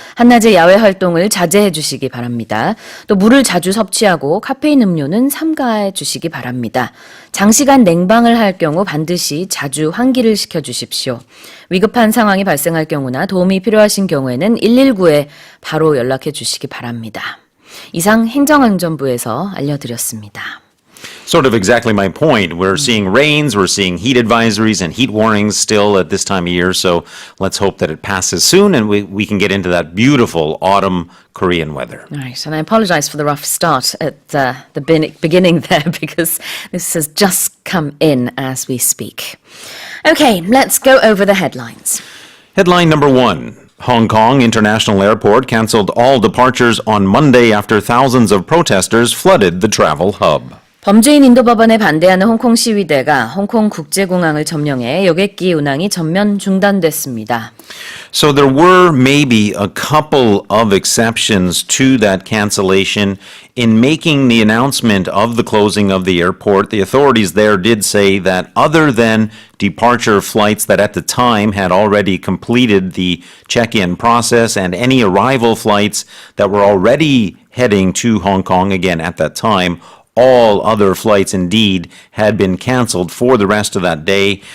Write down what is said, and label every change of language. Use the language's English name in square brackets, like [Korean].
[Korean] 한낮에 야외 활동을 자제해 주시기 바랍니다. 또 물을 자주 섭취하고 카페인 음료는 삼가해 주시기 바랍니다. 장시간 냉방을 할 경우 반드시 자주 환기를 시켜 주십시오. 위급한 상황이 발생할 경우나 도움이 필요하신 경우에는 119에 바로 연락해 주시기 바랍니다. 이상 행정안전부에서 알려드렸습니다. [English] Sort of exactly my point. We're seeing rains, we're seeing heat advisories and heat warnings still at this time of year, so let's hope that it passes soon and we can get into that beautiful autumn Korean weather. Right, and I apologize for the rough start at the beginning there because this has just come in as we speak. Okay, let's go over the headlines. Headline number 1. Hong Kong International Airport canceled all departures on Monday after thousands of protesters flooded the travel hub. [Korean] 범죄인 인도 법안에 반대하는 홍콩 시위대가 홍콩 국제공항을 점령해 여객기 운항이 전면 중단됐습니다. [English] So there were maybe a couple of exceptions to that cancellation. In making the announcement of the closing of the airport, the authorities there did say that other than departure flights that at the time had already completed the check-in process and any arrival flights that were already heading to Hong Kong again at that time, all other flights indeed had been canceled for the rest of that day.